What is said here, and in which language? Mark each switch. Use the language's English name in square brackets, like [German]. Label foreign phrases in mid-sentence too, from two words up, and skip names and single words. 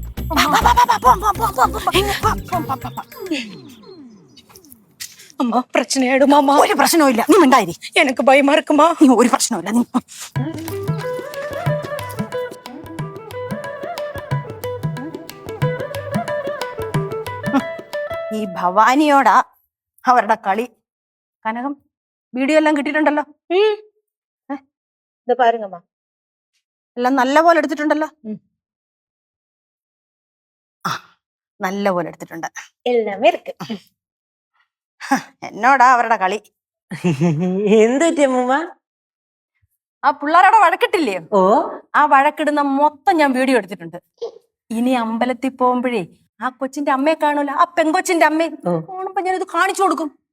[Tamil] அம்மா பிரச்சனை ஆயிடுமாமா? [Malayalam] ഒരു പ്രശ്നവും ഇല്ല, നീ മിണ്ടായിരി. [Tamil] எனக்கு பயமா இருக்குமா. [Malayalam] നീ ഒരു പ്രശ്നവും ഇല്ല. നീ ഈ ഭവാനിയോടാ അവരുടെ കളി. കനകം, വീഡിയോ എല്ലാം കിട്ടിയിട്ടുണ്ടല്ലോ. [Tamil] இத பாருங்கம்மா. [Malayalam] എല്ലാം നല്ല പോലെ എടുത്തിട്ടുണ്ടല്ലോ. നല്ല പോലെ എടുത്തിട്ടുണ്ട്. [Tamil] எல்லாமே இருக்கு. [Malayalam] എന്നോടാ അവരുടെ കളി. എന്ത് പറ്റി അമ്മൂമ്മ? ആ പിള്ളേരവിടെ വഴക്കിട്ടില്ലേ? ഓ, ആ വഴക്കിടുന്ന മൊത്തം ഞാൻ വീഡിയോ എടുത്തിട്ടുണ്ട്. ഇനി അമ്പലത്തിൽ പോകുമ്പോഴേ ആ കൊച്ചിന്റെ അമ്മയെ കാണൂല, ആ പെങ്കൊച്ചിന്റെ അമ്മയെ കാണുമ്പോ ഞാനിത് കാണിച്ചു കൊടുക്കും.